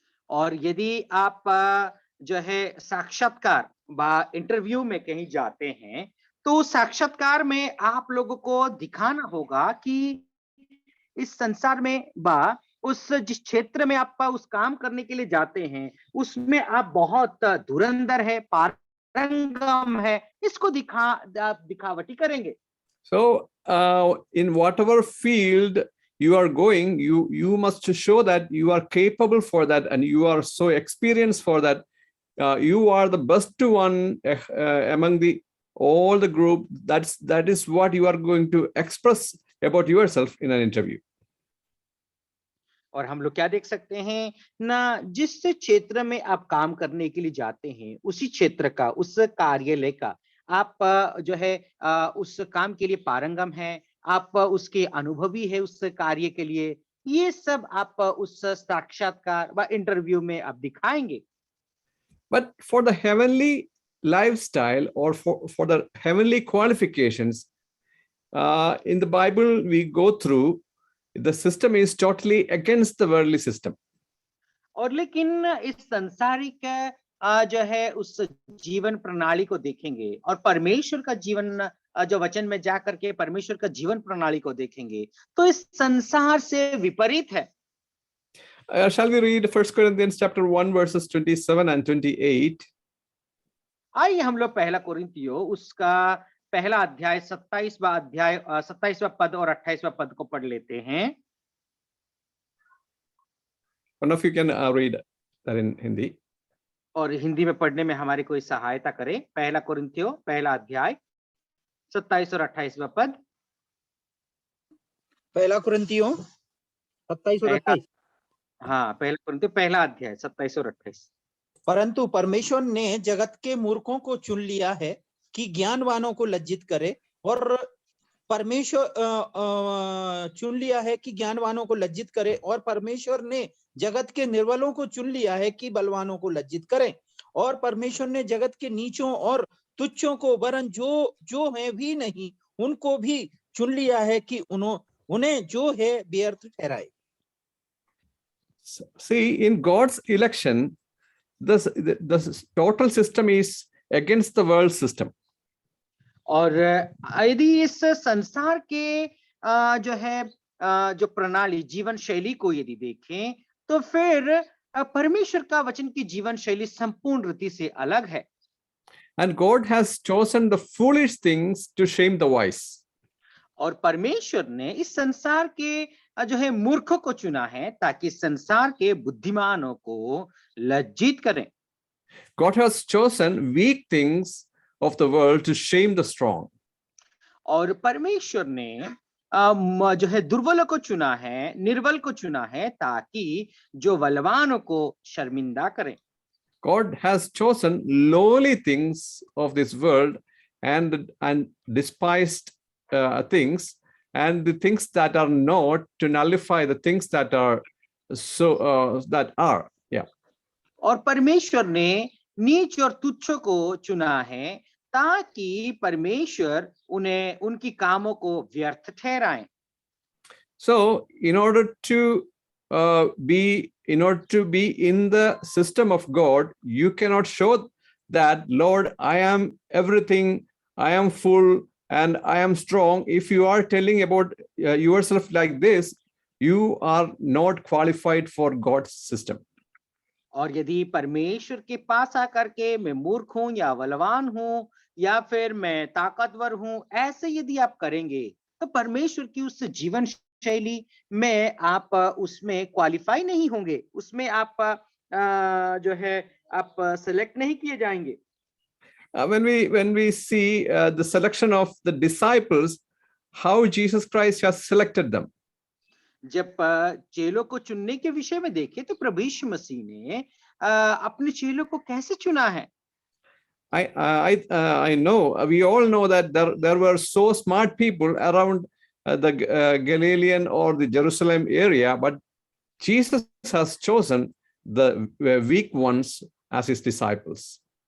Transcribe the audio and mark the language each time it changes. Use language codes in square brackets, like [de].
[hi] और यदि आप जो है साक्षात्कार बा इंटरव्यू में कहीं जाते हैं तो साक्षात्कार में आप लोगों को दिखाना होगा कि इस संसार में बा उस जिस क्षेत्र में आप उस काम करने के लिए जाते हैं उसमें आप बहुत धुरंधर है, पारंगम है, इसको दिखावटी करेंगे। [en] So in whatever field you are going, you must show that you are capable for that and you are so experienced for that. You are the best one among all the group. That is what you are going to express about yourself in an interview. [hi] और हम लोग क्या देख सकते हैं ना, जिस क्षेत्र में आप काम करने के लिए जाते हैं उसी क्षेत्र का उस कार्यालय का आप जो है उस काम के लिए पारंगम है, आप उसके अनुभवी है उस कार्य के लिए, ये सब आप उस साक्षात्कार व इंटरव्यू में आप दिखाएंगे। [en] But for the heavenly lifestyle or for the heavenly qualifications, in the Bible we go through, the system is totally against the worldly system. [hi] और लेकिन इस सांसारिक जो है उस जीवन प्रणाली को देखेंगे और परमेश्वर का जीवन जो वचन में जा करके परमेश्वर का जीवन प्रणाली को देखेंगे तो इस संसार से विपरीत है। [en] Shall we read 1 Corinthians chapter 1 verses 27 and 28? [hi] आइए हम लोग पहला कोरिन्थियों उसका पहला अध्याय 27वां पद और 28वां पद को पढ़ लेते हैं। [en] One of you can read that in Hindi. [hi] और हिंदी में पढ़ने में हमारी कोई सहायता करे। पहला कोरिन्थियों पहला अध्याय 27 और 28वां पद। पहला कुरिन्थियों 27 और 28। हाँ, पहला कोरिन्थियों पहला अध्याय 27 और 28। परंतु परमेश्वर ने जगत के मूर्खों को चुन लिया है कि ज्ञानवानों को लज्जित करे, और परमेश्वर चुन लिया है कि ज्ञानवानों को लज्जित करे, और परमेश्वर ने जगत के निर्बलों को चुन लिया है कि बलवानों को लज्जित करें, और परमेश्वर ने जगत के नीचों और तुच्छों को, वरन जो है भी नहीं उनको भी चुन लिया है कि उन्हें जो है व्यर्थ ठहराए। [en] See, in God's election, the total system is against the world system. [hi] और यदि इस संसार के जो है जो प्रणाली जीवन शैली को यदि देखें, तो फिर परमेश्वर का वचन की जीवन शैली संपूर्ण रीति से अलग है। [en] And God has chosen the foolish things to shame the wise. [hi] और परमेश्वर ने इस संसार के जो है मूर्खों को चुना है ताकि संसार के बुद्धिमानों को लज्जित करें। [en] God has chosen weak things of the world to shame the strong. [hi] और परमेश्वर ने जो है दुर्बलों को चुना है, निर्बल को चुना है ताकि जो बलवानों को शर्मिंदा करें। [en] God has chosen lowly things of this world and despised things, and the things that are not, to nullify the things that are that are. Yeah. [hi] और परमेश्वर ने नीच और तुच्छ को चुना है ताकि परमेश्वर उन्हें उनकी कामों को व्यर्थ ठहराएं। [en] So in order to be in the system of God, you cannot show that, Lord, I am everything, I am full, and I am strong. If you are telling about yourself like this, you are not qualified for God's system. [hi] और यदि परमेश्वर के पास आकर के मैं मूर्ख हूं या बलवान हूं या फिर मैं ताकतवर हूं, ऐसे यदि आप करेंगे तो परमेश्वर की उस जीवन शैली में आप उसमें क्वालिफाई नहीं होंगे, उसमें आप जो है आप सेलेक्ट नहीं किए जाएंगे। [en] When we see the selection of the disciples, how Jesus Christ has selected them. [hi] जब चेलों को चुनने के विषय में देखें तो प्रभु यीशु मसीह ने अपने चेलों को कैसे चुना है। [en] I know, we all know that there were so smart people around the Galilean or the Jerusalem area, but Jesus has chosen the weak ones as his disciples.